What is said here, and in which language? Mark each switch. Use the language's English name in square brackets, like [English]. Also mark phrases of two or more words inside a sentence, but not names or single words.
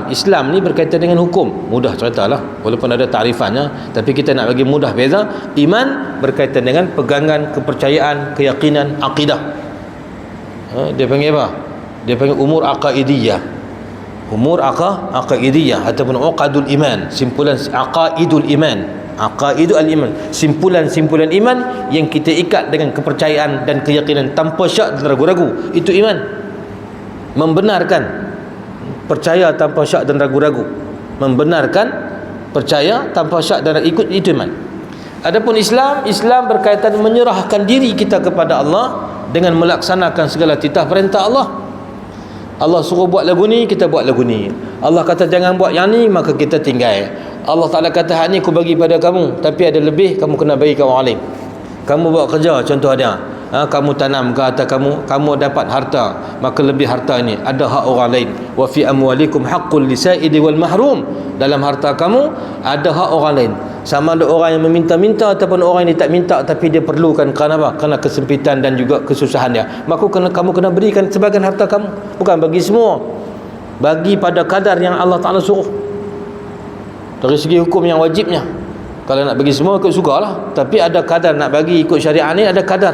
[Malay] Islam ni berkaitan dengan hukum, mudah ceritalah walaupun ada ta'rifannya, tapi kita nak bagi mudah beza. Iman berkaitan dengan pegangan, kepercayaan, keyakinan, akidah. Dia panggil apa? Dia panggil [Arabic] أمور عقائدية. أمور عقائدية [Malay] ataupun [Arabic] عقد الإيمان, [Malay] simpulan [Arabic] عقائد الإيمان. عقائد الإيمان, [Malay] simpulan-simpulan iman yang kita ikat dengan kepercayaan dan keyakinan tanpa syak dan ragu-ragu. Itu iman. Membenarkan, percaya tanpa syak dan ragu-ragu. Membenarkan, percaya tanpa syak dan ikut, itu iman. Adapun Islam berkaitan menyerahkan diri kita kepada Allah dengan melaksanakan segala titah perintah Allah. Allah suruh buat lagu ni, kita buat lagu ni. Allah kata jangan buat yang ni, maka kita tinggal. Allah Ta'ala kata hak ni aku bagi pada kamu, tapi ada lebih kamu kena bagi ke orang lain. Kamu buat kerja, contoh dia, kamu tanam ke atas kamu dapat harta, maka lebih harta ini ada hak orang lain. [Arabic] وفي أموالكم حق للسائل والمحروم, [Malay] dalam harta kamu ada hak orang lain. Sama ada orang yang meminta-minta ataupun orang yang tak minta tapi dia perlukan, kerana apa? Kerana kesempitan dan juga kesusahan dia, maka kamu kena berikan sebagian harta kamu, bukan bagi semua, bagi pada kadar yang Allah Ta'ala suruh. Dari segi hukum yang wajibnya, kalau nak bagi semua ikut sukalah, tapi ada kadar nak bagi ikut syariat ni, ada kadar.